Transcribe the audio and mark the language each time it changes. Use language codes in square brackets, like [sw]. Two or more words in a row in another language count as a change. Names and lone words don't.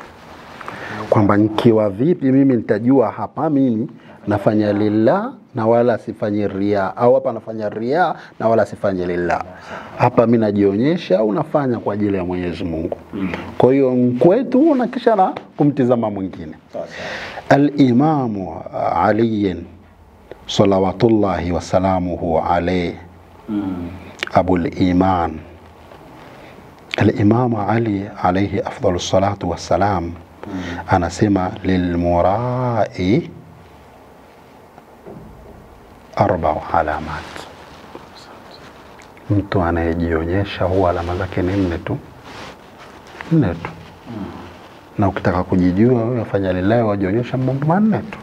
[sw] Kwamba nikiwa vipi mimi nitajua hapa mimi nafanya lillah na wala sifanyi riaa, au hapa nafanya riaa na wala sifanyi lillah. Hapa mimi najionyesha au nafanya kwa ajili ya Mwenyezi Mungu. Kwa hiyo kwetu na kisha na kumtizama mwingine. [ar] الإمام علي صلوات الله وسلامه عليه أبو الإيمان، الإمام علي عليه أفضل الصلاة والسلام, [sw] anasema [ar] للمرائي 4 علامات. [sw] Mtu anayejionyesha huwa alama zake ni 4 tu. 4 tu. Na ukitaka kujijua wewe fanya lillahi, wajionyesha mambo 4 tu.